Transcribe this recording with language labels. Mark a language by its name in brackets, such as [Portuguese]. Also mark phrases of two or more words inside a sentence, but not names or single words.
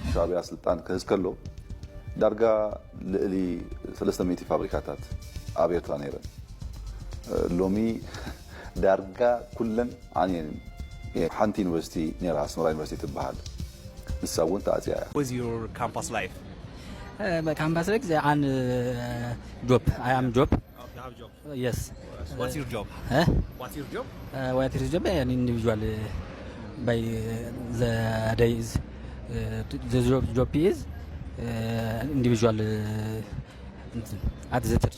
[Tigrinya] ሻዕቢያ ስልጣን ከህዝከሎ ዳርጋ ልዕሊ 300 ፋብሪካታት ኣብ ኤርትራ ነይረን ሎሚ ዳርጋ ኩለን ዓንየን ሓንቲ ዩኒቨርሲቲ ነይራ ኣስመራ ዩኒቨርሲቲ ትበሃል ንሳ እውን ተኣፅያ እያ [English] Was your campus life? Campus life an job. I am job. Oh, you have a job? Yes. What's your job? What's your job? What is job? An individual by the days. The job is individual at the church.